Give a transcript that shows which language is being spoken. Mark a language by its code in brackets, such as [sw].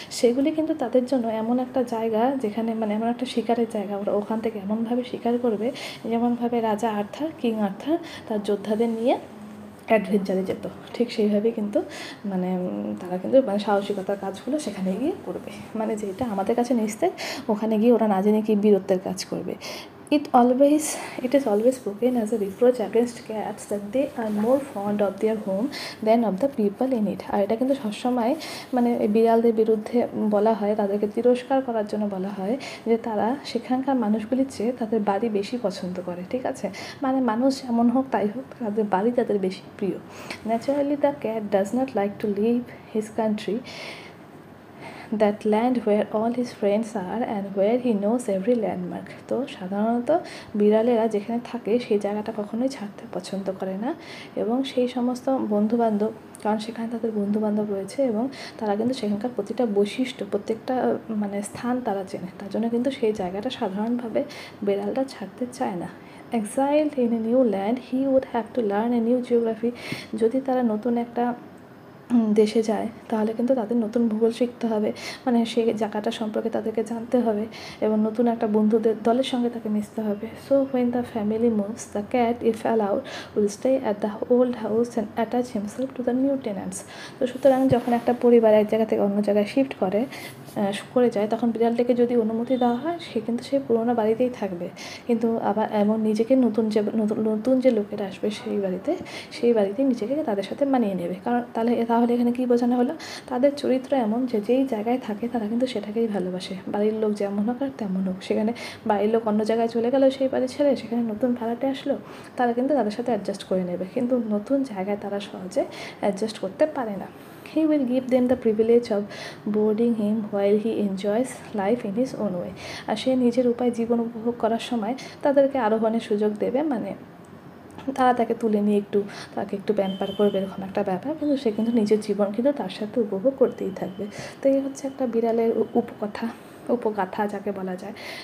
[bn] সেগুলি কিন্তু তাদের জন্য এমন একটা জায়গা যেখানে মানে এমন একটা শিকারের জায়গা, ওরা ওখান থেকে এমনভাবে শিকার করবে যেমনভাবে রাজা আর্থার, কিং আর্থার তার যোদ্ধাদের নিয়ে অ্যাডভেঞ্চারে যেত, ঠিক সেইভাবেই কিন্তু মানে তারা কিন্তু মানে সাহসিকতার কাজগুলো সেখানে গিয়ে করবে, মানে যেটা আমাদের কাছে নিস্তেজ, ওখানে গিয়ে ওরা না জেনে কি বীরত্বের কাজ করবে। [en] It is always spoken as a reproach against cats that they are more fond of their home than of the people in it. [bn] আর এটা কিন্তু সবসময় মানে বিড়ালদের বিরুদ্ধে বলা হয়, তাদেরকে তিরস্কার করার জন্য বলা হয় যে তারা সেখানকার মানুষগুলির চেয়ে তাদের বাড়ি বেশি পছন্দ করে, ঠিক আছে, মানে মানুষ যেমন হোক তাই হোক, তাদের বাড়ি তাদের বেশি প্রিয়। [en] Naturally the cat does not like to leave his country, that land where all his friends are and where he knows every landmark. [bn] তো সাধারণত বিড়ালেরা যেখানে থাকে সেই জায়গাটা কখনোই ছাড়তে পছন্দ করে না, এবং সেই সমস্ত বন্ধুবান্ধব, কারণ সেখানে তাদের বন্ধুবান্ধব রয়েছে এবং তারা কিন্তু সেখানকার প্রতিটা বৈশিষ্ট্য, প্রত্যেকটা মানে স্থান তারা চেনে, তার জন্য কিন্তু সেই জায়গাটা সাধারণভাবে বিড়ালটা ছাড়তে চায় না। [en] Exiled in a new land, he would have to learn a new geography. [bn] যদি তারা নতুন একটা দেশে যায় তাহলে কিন্তু তাদের নতুন ভূগোল শিখতে হবে, মানে সেই জায়গাটা সম্পর্কে তাদেরকে জানতে হবে, এবং নতুন একটা বন্ধুদের দলের সঙ্গে তাকে মিশতে হবে। [en] So when the family moves, the cat, if allowed, will stay at the old house and attach himself to the new tenants. [bn] তো সুতরাং যখন একটা পরিবার এক জায়গা থেকে অন্য জায়গায় শিফট করে যায়, তখন বিড়ালটাকে যদি অনুমতি দেওয়া হয়, সে কিন্তু সেই পুরোনো বাড়িতেই থাকবে, কিন্তু আবার এমন নিজেকে নতুন যে লোকেরা আসবে সেই বাড়িতে নিজেকে তাদের সাথে মানিয়ে নেবে। কারণ তাহলে এখানে কী বোঝানো হলো, তাদের চরিত্র এমন যে যেই জায়গায় থাকে তারা কিন্তু সেটাকেই ভালোবাসে, বাড়ির লোক যেমন হোক আর তেমন হোক, সেখানে বাড়ির লোক অন্য জায়গায় চলে গেল, সেই বাড়ি ছেড়ে সেখানে নতুন ভাড়াটে আসলো, তারা কিন্তু তাদের সাথে অ্যাডজাস্ট করে নেবে, কিন্তু নতুন জায়গায় তারা সহজে অ্যাডজাস্ট করতে পারে না। [en] He will give them the privilege of boarding him while he enjoys life in his own way. [bn] আর সে নিজের উপায় জীবন উপভোগ করার সময় তাদেরকে আরোহণের সুযোগ দেবে, মানে তারা তাকে তুলে নিয়ে তাকে একটু প্যাম্পার করবে, এরকম একটা ব্যাপার, কিন্তু সে কিন্তু নিজের জীবন কিন্তু তার সাথে উপভোগ করতেই থাকবে। তো এই হচ্ছে একটা বিড়ালের উপগাথা যাকে বলা যায়।